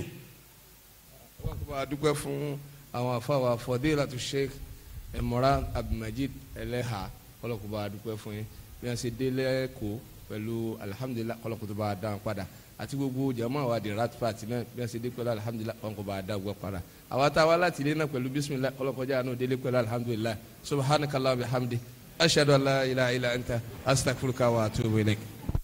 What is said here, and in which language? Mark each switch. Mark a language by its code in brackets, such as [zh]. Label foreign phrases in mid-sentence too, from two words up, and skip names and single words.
[yo] wọ́n kò bá a dúpẹ́ fún àwọn afa wa Fadilatu Sheikh Imran Abdulmajid Eleha kọ́lọ́ kò bá a dúpẹ́ fún yín bí wọ́n ṣe délé kó pẹ̀lú alihamudulilayi kọ́lọ́ kò tó bá a dán padà àti gbogbo jama wa di rat party náà bí wọ́n ṣe dé pẹ̀lú alihamudulilayi kọ́lọ́ kò bá a dán gbọ́ padà àwa tá a wá láti ilé náà pẹ̀lú bisimilayi kọ́lọ́ kọjá àánú délé pẹ̀lú alihamudulilayi [ar] سبحانك الله وبحمدي أشهد أن لا إله إلا أنت أستغفرك وأتوب إليك.